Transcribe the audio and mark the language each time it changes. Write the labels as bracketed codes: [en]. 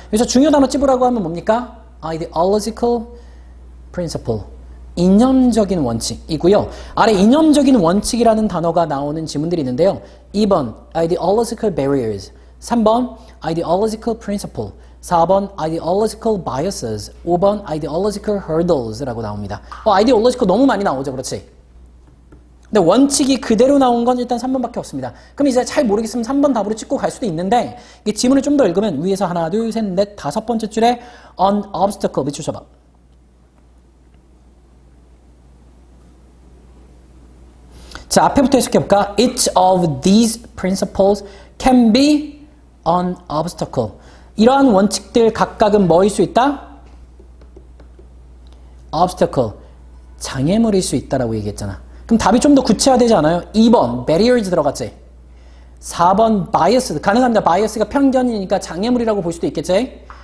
[ko] 그래서 중요 단어 찝으라고 하면 뭡니까? ideological principle. 이념적인 원칙이고요. 아래 이념적인 원칙이라는 단어가 나오는 지문들이 있는데요. [en] 2번 ideological barriers, 3번 ideological principle, 4번 ideological biases, 5번 ideological hurdles라고 나옵니다. [ko] ideological 너무 많이 나오죠. 그렇지? 근데 원칙이 그대로 나온 건 일단 3번밖에 없습니다. 그럼 이제 잘 모르겠으면 3번 답으로 찍고 갈 수도 있는데 이 지문을 좀 더 읽으면 위에서 하나, 둘, 셋, 넷, 다섯 번째 줄에 an obstacle 밑줄 쳐봐. 자, 앞에부터 해석해볼까? [en] Each of these principles can be an obstacle. [ko] 이러한 원칙들 각각은 뭐일 수 있다? [en] obstacle. [ko] 장애물일 수 있다라고 얘기했잖아. 그럼 답이 좀 더 구체화되지 않아요? 2번 barriers 들어갔지? 4번 bias. 가능합니다. bias가 편견이니까 장애물이라고 볼 수도 있겠지?